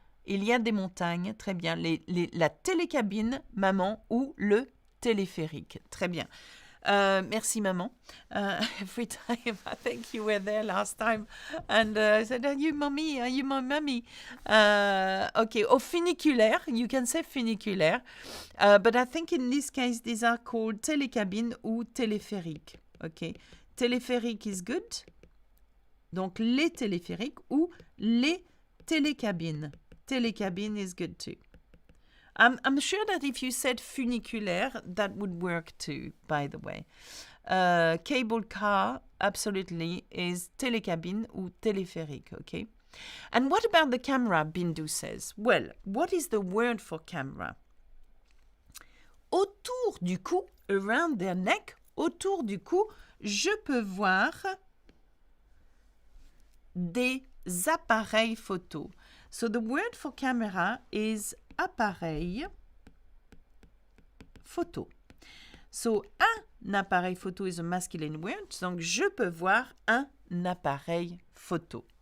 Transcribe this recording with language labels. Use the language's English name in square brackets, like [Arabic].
[French] Il y a des montagnes, très bien. La télécabine, maman, ou le téléphérique, très bien. Merci, maman. [English] Every time, I think you were there last time, and I said, "Are you mommy? Are you my mummy?" Okay, or funiculaire. You can say funiculaire, but I think in this case these are called télécabine ou téléphérique. [French] Okay, téléphérique [English] is good. [French] Donc les téléphériques ou les télécabines. [English] Télécabine is good too. I'm sure that if you said funiculaire, that would work too, by the way. Cable car, absolutely, is télécabine ou téléphérique, okay? And what about the camera, Bindu says? Well, what is the word for camera? [French] Autour du cou, [English] around their neck, [French] autour du cou, je peux voir des appareils photo. [English] So the word for camera is appareil photo. So, un appareil photo is a masculine word. [French] Donc, je peux voir un appareil photo.